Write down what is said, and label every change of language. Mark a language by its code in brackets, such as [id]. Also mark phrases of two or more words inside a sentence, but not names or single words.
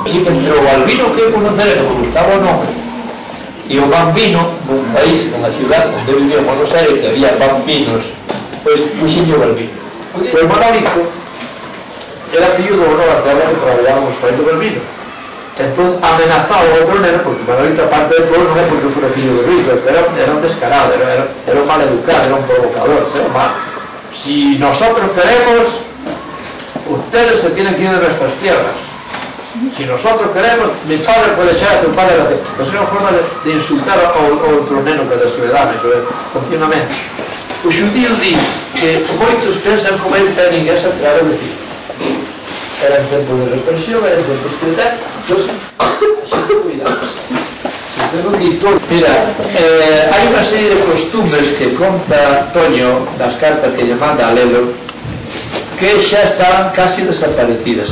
[gl] Así que entre o Balbino que eu conocer que me gustaba o nome e o Bambino nun país, nunha ciudad onde eu vivía en Buenos Aires, que había bambinos, pois puxinho Balbino. Pois Manolito era fillo do Ono Basterra que traballábamos para o Balbino. Entón amenazaba o outro neno, porque Manolito, aparte de todo, non é porque fora fillo do rico, era un descarado, era un mal educado, era un provocador, era mal. [es] Si nosotros queremos, ustedes se tienen que ir de nuestras tierras. Si nosotros queremos, mi padre puede echar a tu padre a la tierra. [gl] Pues era unha forma de insultar ao outro neno que [es] de su edad, [gl] continuamente. O xudío di que moitos pensan como ele ten ninguén se atreve a decir. Era en tempo de represión, era en tempo de escritar, entón, así que cuidado. Mira, hai unha serie de costumbres que conta Toño das cartas que lle manda a Lelo que xa estaban casi desaparecidas.